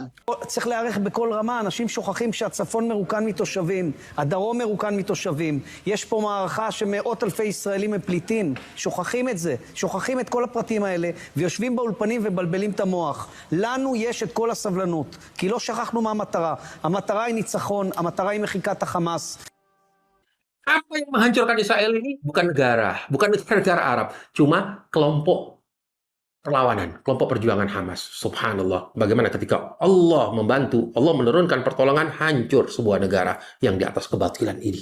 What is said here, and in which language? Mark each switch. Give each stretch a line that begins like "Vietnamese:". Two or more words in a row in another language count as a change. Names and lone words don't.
Hebrew: צריך להיערך בכל רמה, אנשים שוכחים שהצפון מרוקן מתושבים, הדרום מרוקן מתושבים. יש פה מערכה שמאות אלפי ישראלים הם פליטים, שוכחים את זה, שוכחים את כל הפרטים האלה, ויושבים באולפנים ובלבלים את המוח. לנו יש את כל הסבלנות, כי לא שכחנו מה המטרה. המטרה היא ניצחון, המטרה היא מחיקת החמאס.
Indonesian: Apa yang menghancurkan Israel ini bukan negara, bukan negara Arab, cuma kelompok perlawanan, kelompok perjuangan Hamas. Subhanallah, bagaimana ketika Allah membantu, Allah menurunkan pertolongan, hancur sebuah negara yang di atas kebatilan ini.